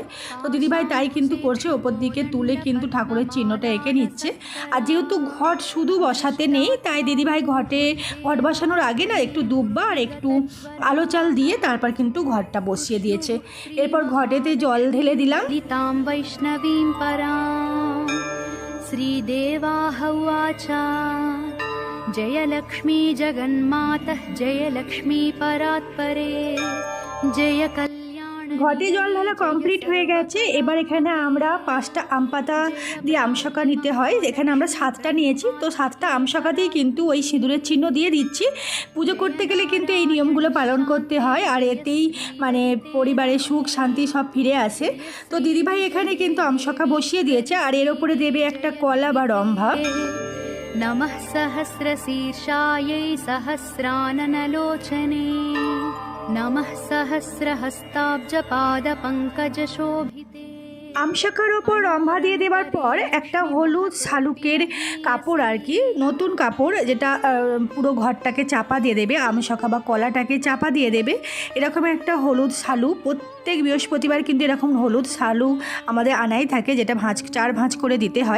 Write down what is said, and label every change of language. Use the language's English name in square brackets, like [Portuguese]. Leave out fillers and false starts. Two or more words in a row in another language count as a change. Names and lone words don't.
[Bangla] তো দিদিভাই তাই কিন্তু করছে, ওপর দিকে তুলে কিন্তু ঠাকুরের চিহ্নটা এঁকে নিচ্ছে। আর যেহেতু ঘট শুধু বসাতে নেই, তাই দিদিভাই ঘট বসানোর আগে না একটু দুব্বা আর একটু আলো চাল দিয়ে তারপর কিন্তু ঘটটা বসিয়ে দিয়েছে। এরপর ঘটেতে জল ঢেলে দিলাম। [Sanskrit] लितां वैष्णवीं परां श्रीदेवाः उवाच जयलक्ष्मी जगन्मातः जयलक्ष्मी परात्परे जय कल्याण। [Bangla] ঘটে জল ঢালা কমপ্লিট হয়ে গেছে। এবার এখানে আমরা 5টা আম পাতা দিয়ে আমশাকা নিতে হয়, এখানে আমরা 7টা নিয়েছি। তো 7টা আমশাকা দিয়ে কিন্তু ওই সিঁদুরের চিহ্ন দিয়ে দিচ্ছি। পুজো করতে গেলে কিন্তু এই নিয়মগুলো পালন করতে হয়, আর এতেই মানে পরিবারের সুখ শান্তি সব ফিরে আসে। তো দিদিভাই এখানে কিন্তু আমশাকা বসিয়ে দিয়েছে, আর এর ওপরে দেবে একটা কলা বা রম্ভা। [Sanskrit] नमः सहस्रशीर्षायै सहस्राननलोचने नमः सहस्रहस्ताब्जपादपङ्कजशोभिते। [Bangla] আমশাকার ওপর রম্ভা দিয়ে দেওয়ার পর একটা হলুদ শালুকের কাপড় আর কি, নতুন কাপড়, যেটা পুরো ঘরটাকে চাপা দিয়ে দেবে, আমশাকা বা কলাটাকে চাপা দিয়ে দেবে। এরকম একটা হলুদ শালু প্রত্যেক বৃহস্পতিবার কিন্তু এরকম হলুদ শালু আমাদের আনাই থাকে, যেটা 4 ভাঁজ করে দিতে হয়।